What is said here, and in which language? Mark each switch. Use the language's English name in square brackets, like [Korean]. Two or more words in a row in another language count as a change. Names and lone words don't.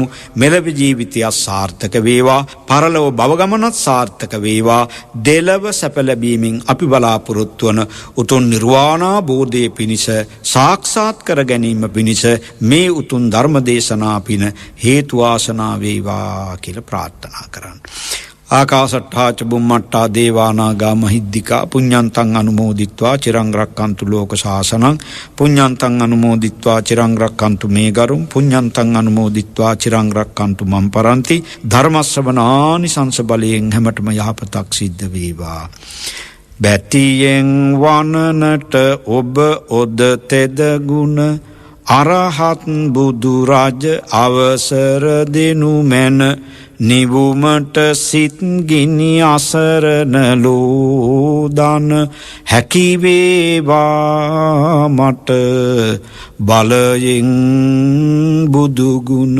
[Sinhala] මෙලොව ජීවිතය සාර්ථක වේවා. පරලොව භව ගමනත් සාර්ථක වේවා. දෙලව සැප ලැබීමෙන් අපි බලාපොරොත්තු වන උතුම් නිර්වාණාභෝධයේ පිණිස සාක්ෂාත් කර ගැනීම පිණිස මේ උතුම් ධර්ම දේශනා පින හේතු වාසනා වේවා කියලා ප්‍රාර්ථනා කරන්න. [Pali] ආකාශට්ඨා ච බුම්මට්ඨා දේවානාගා මහිද්దికා පුඤ්ඤන්තං අනුමෝදිත්වා චිරං රක්칸තු ලෝක ශාසනං පුඤ්ඤන්තං අනුමෝදිත්වා චිරං රක්칸තු මේ ගරුම් පුඤ්ඤන්තං අනුමෝදිත්වා චිරං රක්칸තු මම් පරන්ති [Sinhala] ධර්ම ශ්‍රවණානි සංස බලයෙන් හැමතෙම යහපතක් සිද්ධ වේවා. බැතියෙන් වනනට ඔබ ඔද තෙද ගුණ අරහත් බුදු රජ අවසර දෙනු මැන නිවුමට සිත් ගිනි අසරණ ලෝදන හැකි වේවා මට බලයෙන් බුදු ගුණ.